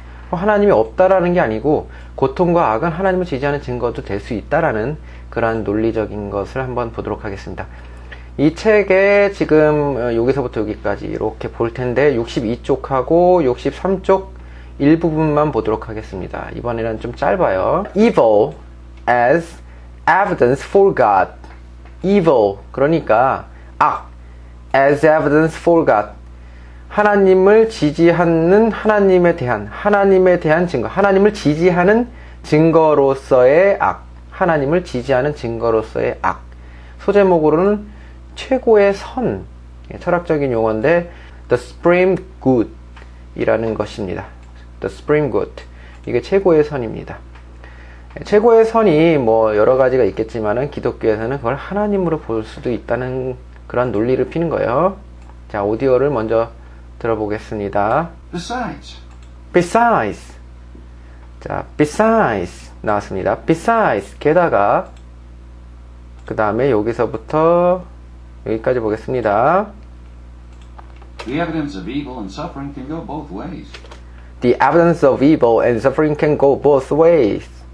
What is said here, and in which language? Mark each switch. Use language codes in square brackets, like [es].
[ko] 하나님이 없다라는 게 아니고 고통과 악은 하나님을 지지하는 증거도 될 수 있다라는 그러한 논리적인 것을 한번 보도록 하겠습니다. 이 책에 지금 여기서부터 여기까지 이렇게 볼 텐데 62쪽하고 63쪽 일부분만 보도록 하겠습니다. 이번에는 좀 짧아요. [en] Evil as evidence for God. Evil, [ko] 그러니까 악, [en] as evidence for God. [ko] 하나님을 지지하는 하나님에 대한 증거, 하나님을 지지하는 증거로서의 악, 하나님을 지지하는 증거로서의 악. 소제목으로는 최고의 선, 철학적인 용어인데 [en] The Supreme Good [ko] 이라는 것입니다. [en] The Supreme Good, [ko] 이게 최고의 선입니다. 최고의 선이 뭐 여러 가지가 있겠지만은 기독교에서는 그걸 하나님으로 볼 수도 있다는 그런 논리를 피는 거예요. 자, 오디오를 먼저 들어보겠습니다. Besides. 자, besides 나왔습니다. Besides, 게다가 그 다음에 여기서부터 여기까지 보겠습니다. [en] The evidence of evil and suffering can go both ways. The evidence of evil and suffering can go both ways.